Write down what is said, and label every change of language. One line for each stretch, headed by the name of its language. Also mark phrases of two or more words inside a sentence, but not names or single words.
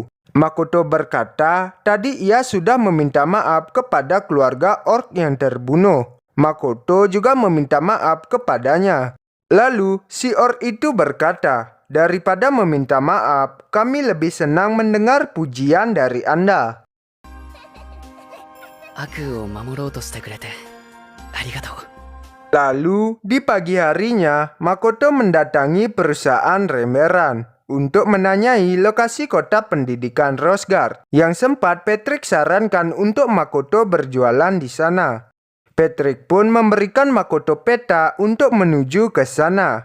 Indonesian: Makoto berkata, tadi ia sudah meminta maaf kepada keluarga orc yang terbunuh. Makoto juga meminta maaf kepadanya. Lalu, si orc itu berkata, daripada meminta maaf, kami lebih senang mendengar pujian dari Anda.
Japanese: 悪を守ろうとしてくれてありがとう。
Indonesian: Lalu, di pagi harinya, Makoto mendatangi perusahaan remberan untuk menanyai lokasi kota pendidikan Rosgard yang sempat Patrick sarankan untuk Makoto berjualan di sana. Patrick pun memberikan Makoto peta untuk menuju ke sana.